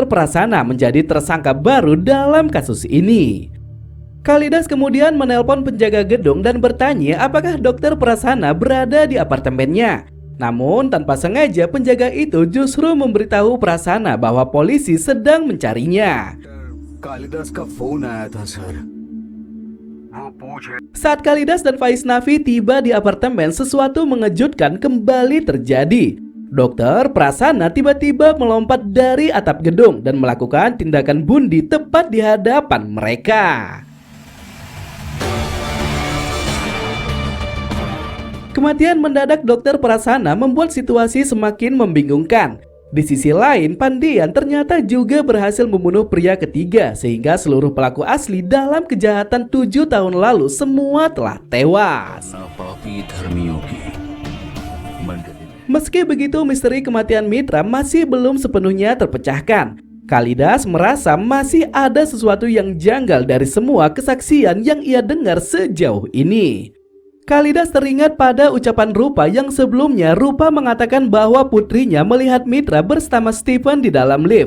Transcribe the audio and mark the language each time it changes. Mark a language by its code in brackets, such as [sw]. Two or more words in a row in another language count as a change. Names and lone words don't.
[id] Prasana menjadi tersangka baru dalam kasus ini. Khalidas kemudian menelpon penjaga gedung dan bertanya apakah Dr. Prasana berada di apartemennya. Namun tanpa sengaja penjaga itu justru memberitahu Prasana bahwa polisi sedang mencarinya. [hi] कालिदास का फोन आया था सर। [id] Saat Khalidas dan Vaishnavi tiba di apartemen, sesuatu mengejutkan kembali terjadi. Dokter Prasana tiba-tiba melompat dari atap gedung dan melakukan tindakan bundi tepat di hadapan mereka. Kematian mendadak Dokter Prasana membuat situasi semakin membingungkan. Di sisi lain, Pandian ternyata juga berhasil membunuh pria ketiga sehingga seluruh pelaku asli dalam kejahatan 7 tahun lalu semua telah tewas. [hi] पापी धर्मियों की मंडली। [id] Meski begitu, misteri kematian Mitra masih belum sepenuhnya terpecahkan. Khalidas merasa masih ada sesuatu yang janggal dari semua kesaksian yang ia dengar sejauh ini. Khalidas teringat pada ucapan Rupa yang sebelumnya Rupa mengatakan bahwa putrinya melihat Mitra bersama Stephen di dalam lift.